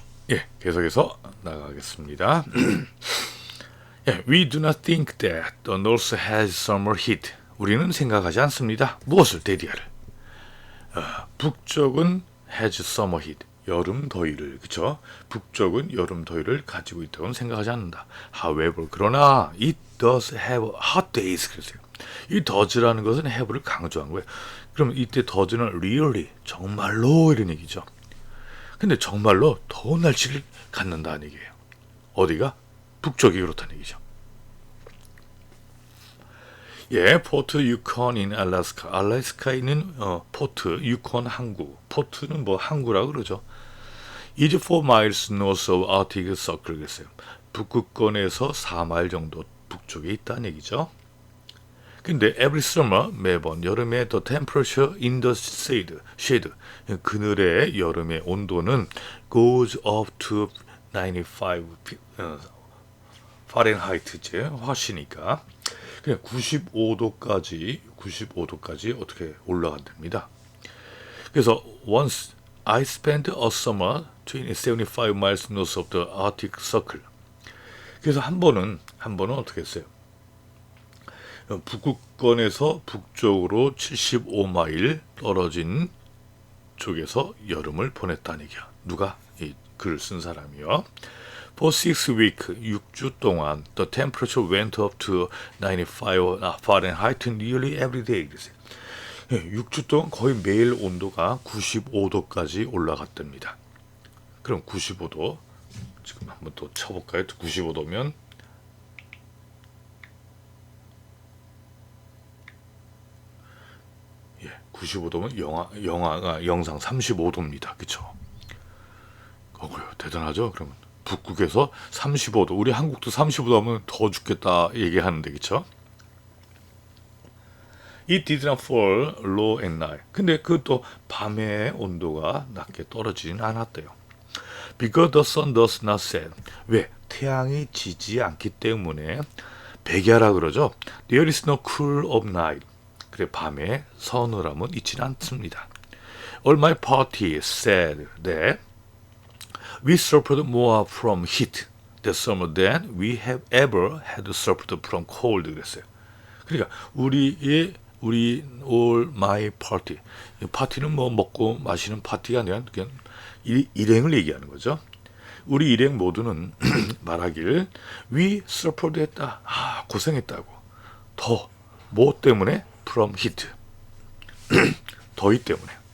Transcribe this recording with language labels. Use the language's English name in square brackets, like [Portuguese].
[Korean] 예, 계속해서 나가겠습니다. [English] 예, We do not think that the North has summer heat. [Korean] 우리는 생각하지 않습니다. 무엇을? 대디아를. 북쪽은 [English] has summer heat. [Korean] 여름 더위를, 그쵸? 북쪽은 여름 더위를 가지고 있다고는 생각하지 않는다. [English] However, [Korean] 그러나 [English] it does have hot days. [Korean] 그랬어요. 이 does라는 것은 have를 강조한 거예요. 그럼 이때 does는 really, 정말로 이런 얘기죠. 근데 정말로 더운 날씨를 갖는다는 얘기예요. 어디가? 북쪽이 그렇다는 얘기죠. 예, 포트 유콘인 알래스카. 알래스카에 있는 포트 유콘 항구. 포트는 뭐 항구라 그러죠. [English] is 4 miles north of Arctic Circle 그랬어요. [Korean] 북극권에서 4마일 정도 북쪽에 있다는 얘기죠. 근데 [English] every summer [Korean] 매번 여름에 [English] the temperature in the shade [Korean] 그늘의 여름의 온도는 [English] goes up to 95 [Korean] 파렌하이트제 화씨니까 그냥 95도까지 어떻게 올라간답니다. 그래서 [English] once I spent a summer 75 miles north of the Arctic Circle. [Korean] 그래서 한 번은 어떻게 했어요? 북극권에서 북쪽으로 75마일 떨어진 쪽에서 여름을 보냈다는 얘기야. 누가? 이 글을 쓴 사람이요. [English] For 6 weeks, [Korean] 6주 동안 [English] the temperature went up to 95 Fahrenheit nearly every day. [Korean] 6주 동안 거의 매일 온도가 95도까지 올라갔답니다. 그럼 95도 지금 한번 또 쳐볼까요? 95도면 예, 95도면 영하가 영상 35도입니다. 그쵸? 대단하죠? 그러면 북극에서 35도, 우리 한국도 35도 하면 더 죽겠다 얘기하는데, 그쵸? [English] It did not fall low at night. [Korean] 근데 그것도 밤에 온도가 낮게 떨어지진 않았대요. [English] Because the sun does not set. [Korean] 왜? 태양이 지지 않기 때문에 백야라 그러죠. [English] There is no cool of night. [Korean] 그래, 밤에 서늘함은 있지는 않습니다. [English] All my party said that we suffered more from heat that summer than we have ever had suffered from cold. [Korean] 그랬어요. 그러니까 우리 [English] all my party, [Korean] 파티는 뭐 먹고 마시는 파티가 아니라 그냥 일행을 얘기하는 거죠. 우리 일행 모두는 말하길 [English] we suffered [Korean] 했다. 고생했다고. 더, 뭐 때문에? [English] from heat. [Korean] 더위 때문에.